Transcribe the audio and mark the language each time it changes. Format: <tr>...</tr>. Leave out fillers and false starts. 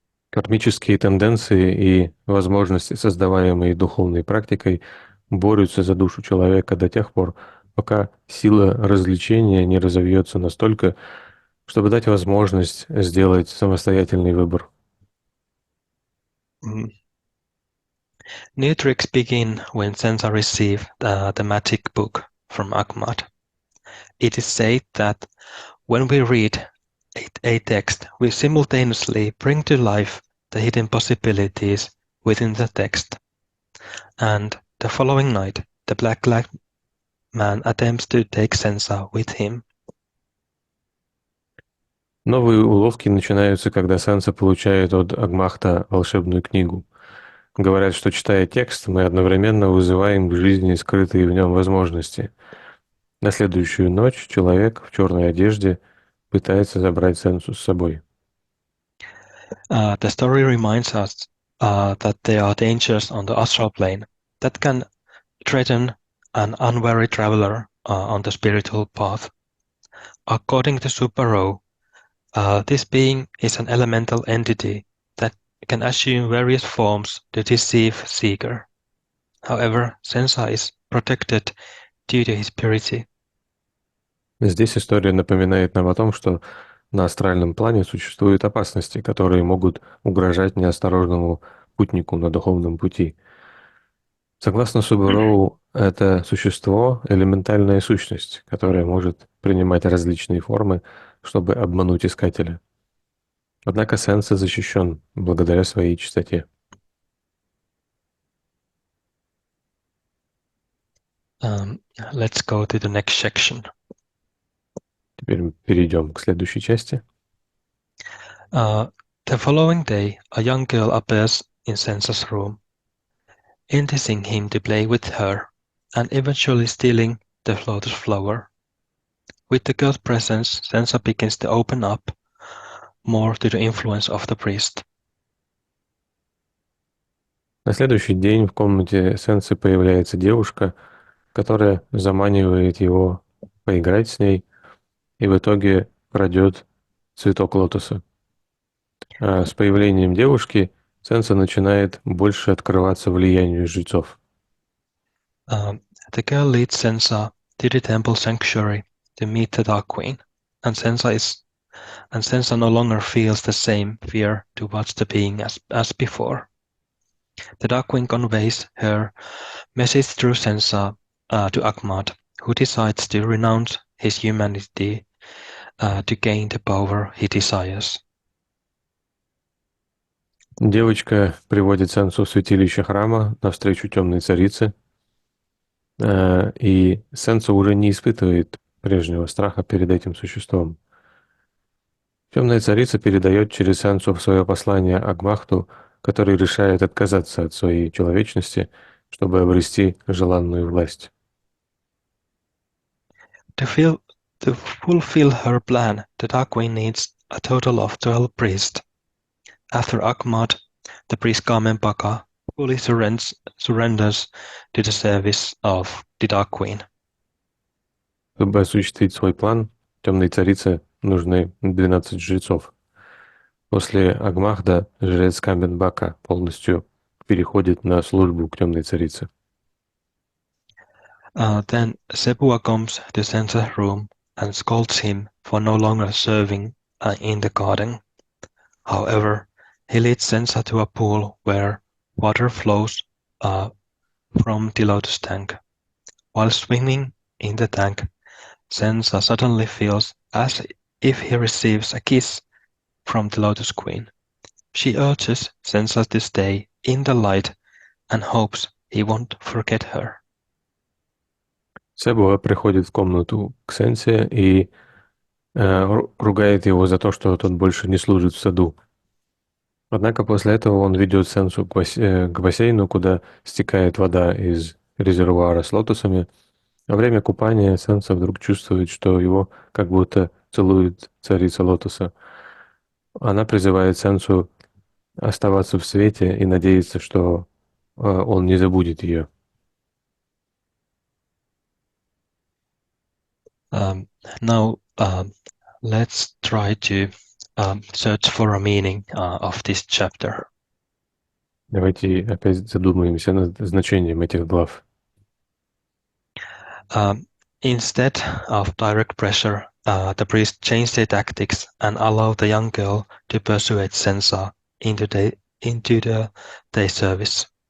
<ru>Кармические тенденции и возможности, создаваемые духовной практикой, борются за душу человека до тех пор, пока сила развлечения не разовьется настолько, чтобы дать возможность сделать самостоятельный выбор.</ru> <en>New tricks begin when sensa receive the magic book from Ahmad. It is said that when we read a text, we simultaneously bring to life the hidden possibilities within the text. And the following night, the black man attempts to take sensa with him.</en> <ru>Новые уловки начинаются, когда сенса получает от Агмахта волшебную книгу. Говорят, что, читая текст, мы одновременно вызываем к жизни скрытые в нем возможности. На следующую ночь человек в черной одежде пытается забрать сенсу с собой.</ru> <en>The story reminds us that there are dangers on the astral plane that can threaten an unwary traveler on the spiritual path. According to Suparo, this being is an elemental entity that can assume various forms to deceive seeker. However, sensa is protected due to his purity.</en> <ru>Здесь история напоминает нам о том, что на астральном плане существуют опасности, которые могут угрожать неосторожному путнику на духовном пути. Согласно Субароу, это существо — элементальная сущность, которая может принимать различные формы, чтобы обмануть искателя. Однако сенса защищен благодаря своей чистоте.</ru> <en>Let's go to the next section.</en> <ru>Теперь перейдем к следующей части.</ru> <en>The following day, a young girl appears in Sensa's room, enticing him to play with her and eventually stealing the lotus flower. With the girl's presence, Sensa begins to open up more to the influence of the priest.</en> <ru>На следующий день в комнате сенсы появляется девушка, которая заманивает его поиграть с ней и в итоге крадет цветок лотоса. А с появлением девушки сенса начинает больше открываться влиянию жрецов.</ru> <en>The girl leads Sensa to the temple sanctuary to meet the Dark Queen, and Sensa is and Sensa no longer feels the same fear towards the being as before. The Dark Queen conveys her message through Sensa to Ahmad, who decides to renounce his humanity to gain the power he desires.</en> <ru>Девочка приводит Сенсу в святилище храма навстречу темной царице, и Сенсу уже не испытывает прежнего страха перед этим существом. Темная царица передает через Сенсу свое послание Агмахту, который решает отказаться от своей человечности, чтобы обрести желанную власть.</ru> <en>To fulfill her plan, the Dark Queen needs a total of 12 priests. After Ahmad, the priest Kamen Baka fully surrenders to the service of the Dark Queen.</en> <ru>Чтобы осуществить свой план, темной царице нужны 12 жрецов. После Агмахда жрец Камен Бака полностью переходит на службу к темной царице.</ru> <en>Then Sebua comes to Sensa's room and scolds him for no longer serving in the garden. However, he leads Sensa to a pool where water flows from the lotus tank. While swimming in the tank, Sensa suddenly feels as if he receives a kiss from the Lotus Queen. She urges Sensa to stay in the light and hopes he won't forget her.</en> <ru>Себуа приходит в комнату к Сенсе и ругает его за то, что тот больше не служит в саду. Однако после этого он ведет Сенсу к бассейну, куда стекает вода из резервуара с лотосами. Во время купания Сенса вдруг чувствует, что его как будто целует царица лотоса. Она призывает Сенсу оставаться в свете и надеется, что он не забудет ее.</ru> <en>Now let's try to search for a meaning of this chapter.</en> <ru>Давайте опять задумаемся над значением этих глав.</ru> <en>Instead of direct pressure, the priest changed their tactics and allowed the young girl to persuade Sensa into their service.</en>